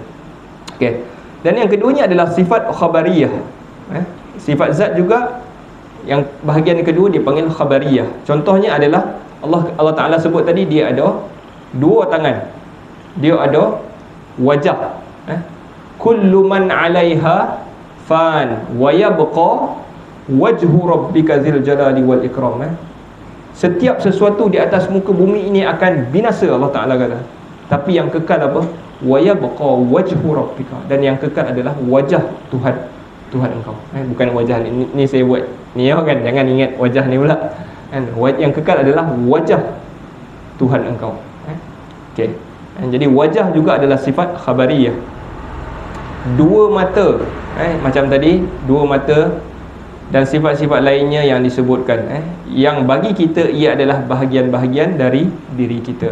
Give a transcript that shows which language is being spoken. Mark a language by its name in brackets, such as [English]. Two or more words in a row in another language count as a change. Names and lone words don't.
[Malay] Okay. Dan yang keduanya adalah sifat khabariyah. Sifat zat juga, yang bahagian kedua dipanggil khabariyah. Contohnya adalah Allah Ta'ala sebut tadi, dia ada dua tangan, dia ada wajah. [Arabic] كل من عليها فان ويبقى وجه ربك ذو الجلال والإكرام. [Malay] Setiap sesuatu di atas muka bumi ini akan binasa, Allah Ta'ala kata, tapi yang kekal apa? [Arabic] ويبقى وجه ربك, [Malay] dan yang kekal adalah wajah Tuhan engkau. Bukan wajah ni saya buat ni kan, jangan ingat wajah ni pula kan. Yang kekal adalah wajah Tuhan engkau. Okey. Jadi wajah juga adalah sifat khabariyah. Dua mata, macam tadi, dua mata dan sifat-sifat lainnya yang disebutkan, yang bagi kita ia adalah bahagian-bahagian dari diri kita.